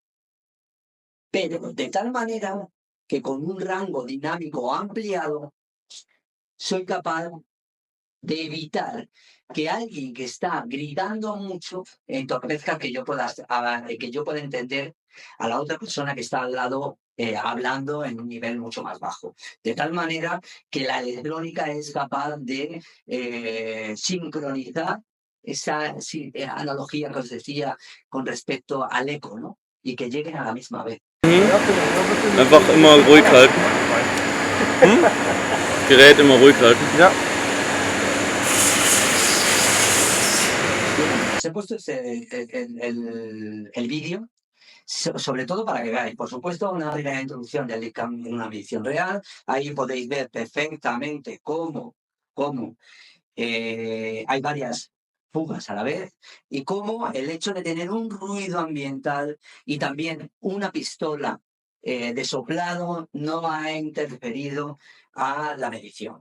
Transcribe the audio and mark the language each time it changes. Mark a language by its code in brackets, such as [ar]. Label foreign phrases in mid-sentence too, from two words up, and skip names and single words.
[es] Pero de tal manera que con un rango dinámico ampliado soy capaz de evitar que alguien que está gritando mucho entorpezca que yo pueda entender a la otra persona que está al lado hablando en un nivel mucho más bajo. De tal manera que la electrónica es capaz de sincronizar esa analogía que os decía con respecto al eco, ¿no? Y que lleguen a la misma vez. [de] Einfach immer ruhig halten. Gerät immer ruhig halten. Ja. [es] Os he puesto el vídeo, sobre todo para que veáis. Por supuesto, una primera introducción del LICAM en una medición real. Ahí podéis ver perfectamente cómo hay varias fugas a la vez y cómo el hecho de tener un ruido ambiental y también una pistola de soplado no ha interferido a la medición.